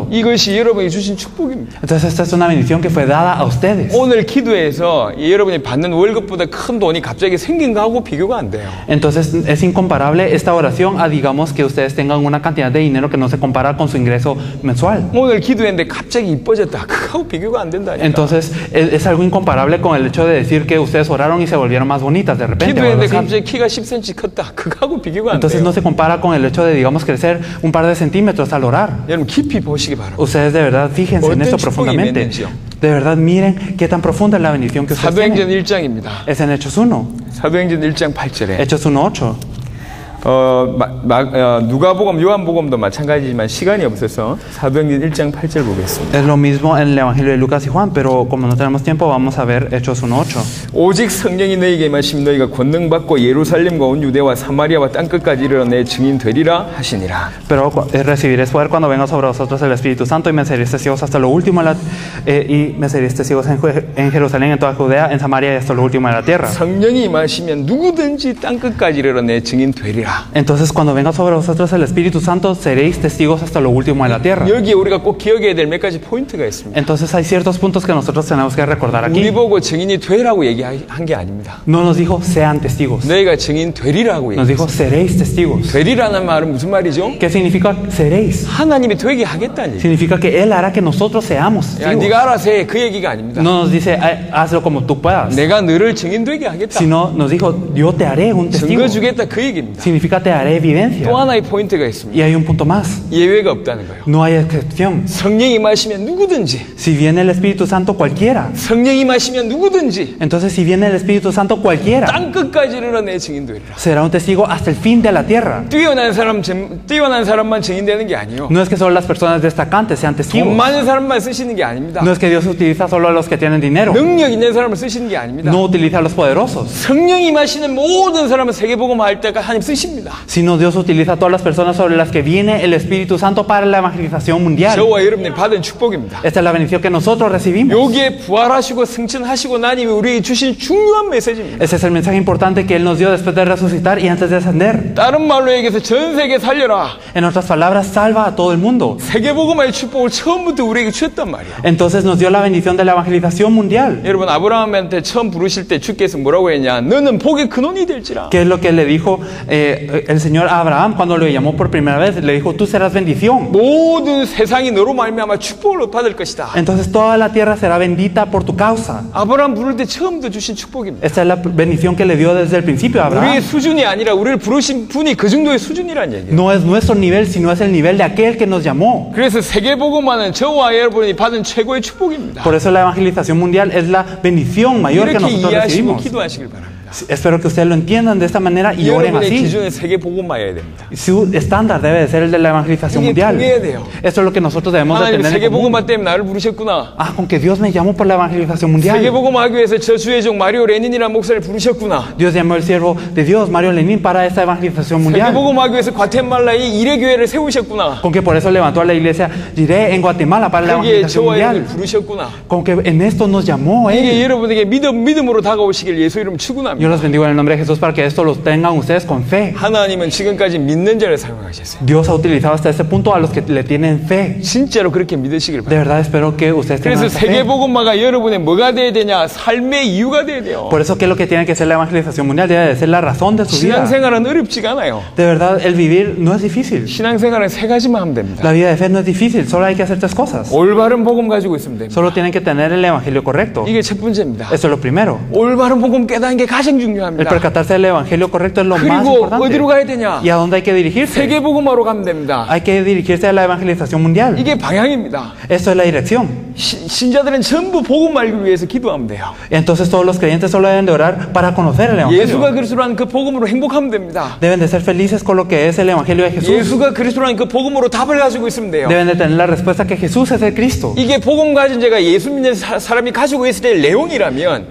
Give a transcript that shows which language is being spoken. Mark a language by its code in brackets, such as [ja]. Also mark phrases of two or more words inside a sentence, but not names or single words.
[ko] 이것이 여러분이 주신 축복입니다. [es] Entonces esta es una bendición que fue dada a ustedes. [ko] 오늘 기도에서 여러분이 받는 월급보다 큰 돈이 갑자기 생긴 거하고 비교가 안 돼요. [es] Entonces es incomparable esta oración a, digamos, que ustedes tengan una cantidad de dinero que no se compara con su ingreso mensual. [ko] 오늘 기도했는데 갑자기 이뻐졌다. 그거하고 비교가 안 된다니까. [es] Entonces es algo incomparable con el hecho de decir que ustedes oraron y se volvieron más bonitas de repente. o algo [ko] 기도했는데 [es] así. [ko] 갑자기 키가 10cm 컸다. 그거하고 비교가 안 [es] Entonces [ko] 돼요. [es] no se compara con el hecho de, digamos, crecer un par de centímetros al orar. [ko] 여러분 깊이 보시기 바랍니다. [es] Ustedes de verdad fíjense en [ko] 어떤 [es] esto [ko] 축복이 [es] profundamente. [ko] 있는지요. [es] De verdad miren qué tan profunda es la bendición que ustedes [ko] 사도행전 [es] tienen. [ko] 1장입니다. [es] Es en Hechos 1. [ko] 사도행전 1장 8절에 [es] Hechos 1:8. [ko] 누가복음, 요한복음도 마찬가지지만 시간이 없어서 사도행전 1장 8절 보겠습니다. [es] Es lo mismo en el Evangelio de Lucas y Juan, pero como no tenemos tiempo, vamos a ver Hechos 1:8. [ko] 오직 성령이 너희에게 임하시면 너희가 권능 받고 예루살렘과 온 유대와 사마리아와 땅끝까지 이르러 내 증인 되리라 하시니라. [es] Pero recibiréis poder cuando venga sobre vosotros el Espíritu Santo y me seréis testigos hasta lo último y me seréis testigos en Jerusalén, en toda Judea, en Samaria y hasta lo último de la tierra. [ko] 성령이 임하시면 누구든지 땅끝까지 이르러 내 증인 되리라. [es] Entonces cuando venga sobre vosotros el Espíritu Santo seréis testigos hasta lo último de la tierra. [ko] 여기에 우리가 꼭 기억해야 될 몇 가지 포인트가 있습니다. [es] Entonces hay ciertos puntos que nosotros tenemos que recordar [ko] 우리 [es] aquí. [ko] 보고 증인이 되라고 얘기한 게 아닙니다. [es] No nos dijo sean testigos, [ko] 너희가 증인 되리라고 [es] nos dijo [ko] 얘기했어요. [es] seréis testigos. [ko] 되리라는 말은 무슨 말이죠? [es] ¿Qué significa seréis? [ko] 하나님이 되게 하겠다는 얘기. [es] Significa que Él hará que nosotros seamos [ko] 야, [es] testigos. [ko] 네가 알아서 해. 그 얘기가 아닙니다. [es] No nos dice hazlo como tú puedas, [ko] 내가 너를 증인 되게 하겠다. [es] sino nos dijo yo te haré un testigo. [ko] 증거 주겠다 그 얘기입니다. [es] Significa te haré evidencia. [ko] 또 하나의 포인트가 있습니다. [es] Y hay un punto más, [ko] 예외가 없다는 거예요. [es] no hay excepción. [ko] 성령이 임하시면 누구든지, [es] Si viene el Espíritu Santo cualquiera, [ko] 성령이 임하시면 누구든지 [es] entonces si viene el Espíritu Santo cualquiera [ko] 땅 끝까지 이르러 내 증인 되리라. [es] será un testigo hasta el fin de la tierra. [ko] 뛰어난 사람만 증인되는 게 아니에요. [es] No es que solo las personas destacantes sean [ko] 돈 [es] testigos. [ko] 많은 사람만 쓰시는 게 아닙니다. [es] No es que Dios utiliza solo a los que tienen dinero. [ko] 능력 있는 사람을 쓰시는 게 아닙니다. [es] No utiliza a los poderosos, [ko] 성령이 임하시는 모든 사람은 세계복음 할 때가 하나님 쓰십니다. [es] sino Dios utiliza a todas las personas sobre las que viene el Espíritu Santo para la evangelización mundial. [ko] 저와 여러분이 받은 축복입니다. [es] Esta es la bendición que nosotros recibimos. [ko] 여기에 부활하시고 승천하시고 나니 우리에게 주신 중요한 메시지입니다. [es] Ese es el mensaje importante que Él nos dio después de resucitar y antes de ascender. [ko] 다른 말로 얘기해서 전 세계 살려라. [es] En otras palabras, salva a todo el mundo. [ko] 세계복음의 축복을 처음부터 우리에게 주셨단 말이에요. [es] Entonces nos dio la bendición de la evangelización mundial. [ko] 여러분 아브라함한테 처음 부르실 때 주께서 뭐라고 했냐? 너는 복의 근원이 될지라. [es] ¿Qué es lo que le dijo el Señor a Abraham cuando lo llamó por primera vez? Le dijo, tú serás bendición. [ko] 모든 세상이 너로 말미암아 축복을 받을 것이다. [es] Entonces toda la tierra será bendita por tu causa. [ko] 아브라함 부를 때 처음부터 주신 축복입니다. [es] Esta es la bendición que le dio desde el principio a [ko] 우리의 [es] Abraham. [ko] 수준이 아니라 우리를 부르신 분이 그 정도의 수준이란 얘기예요. [es] No es nuestro nivel, sino es el nivel de aquel que nos llamó. [ko] 그래서 세계복음화는 저와 여러분이 받은 최고의 축복입니다. [es] Por eso la evangelización mundial es la bendición mayor que [ko] 이렇게 [es] nosotros [ko] 이해하시고 [es] recibimos. [ko] 기도하시길 바랍니다. [es] Espero que ustedes lo entiendan de esta manera y oren [ko] 여러분의 [es] así. [ko] 기준은 세계복음화여야 됩니다. [es] Su estándar debe de ser el de la evangelización [ko] 이게 [es] mundial. [ko] 통해야 돼요. [es] Esto es lo que nosotros debemos de [ko] 하나님 [es] tener en común. [ko] 세계복음화 때문에 나를 부르셨구나. [es] Ah, con que Dios me llamó por la evangelización mundial. [ko] 세계복음화하기 위해서 저 주의 종 마리오 레닌이라는 목사를 부르셨구나. [es] Dios llamó al siervo de Dios, Mario Lenin, para esta evangelización mundial. [ko] 세계복음화하기 위해서 과테말라에 이레교회를 세우셨구나. [es] Con que por eso levantó a la iglesia Jireh en Guatemala para la [ko] 거기에 [es] evangelización [ko] 저와 여러분을 [es] mundial. [ko] 부르셨구나. [es] Con que en esto nos llamó [ko] 이게 [es] Él. [ko] 여러분에게 믿음으로 다가오시길 예수 이름 [es] Yo [ko] 축원합니다. [es] los bendigo en el nombre de Jesús para que esto lo tengan ustedes con fe. [ko] 하나님은 지금까지 믿는 자를 사용하셨어요. [es] Dios ha utilizado hasta este punto a los que le tienen fe. [ko] 진짜로 그렇게 믿으시길 [es] De [ko] 바랍니다. [es] verdad espero que ustedes tengan [ko] 그래서 [es] esta fe. [ko] 세계복음화가 여러분의 뭐가 돼야 되냐? 삶의 이유가 돼야 돼요. [es] Por eso que lo que tiene que ser la evangelización mundial debe de ser la razón de su vida. [ko] 신앙생활은 어렵지가 않아요. [es] De verdad el vivir no es difícil. [ko] 신앙생활은 세 가지만 하면 됩니다. [es] La vida de fe no es difícil, solo hay que hacer tres cosas. [ko] 올바른 복음 가지고 있으면 됩니다. [es] Solo tienen que tener el evangelio correcto. [ko] 이게 첫 번째입니다. [es] Eso es lo primero. [ko] 올바른 복음 깨닫는 게 가장 [es] El [ko] 중요합니다. [es] percatarse del evangelio correcto es lo más [ko] 그리고 [es] importante. [ko] 어디로 가야 되냐? [es] ¿Y a dónde hay que dirigirse? [ko] 세계복음화로 가면 됩니다. [es] Hay que dirigirse a la evangelización mundial. [ko] 이게 방향입니다. [es] Eso es la dirección. [ko] 신자들은 전부 복음 알기를 위해서 기도하면 돼요. [es] Entonces todos los creyentes solo deben de orar para conocer el [ko] 예수가 [es] evangelio. [ko] 그리스도라는 그 복음으로 행복하면 됩니다. [es] Deben de ser felices con lo que es el evangelio de Jesús. [ko] 예수가 그리스도라는 그 복음으로 답을 가지고 있으면 돼요. [es] Deben de tener la respuesta que Jesús es el Cristo. [ko] 이게 복음 가진 자가 예수 믿는 사람이 가지고 있을 때의 내용이라면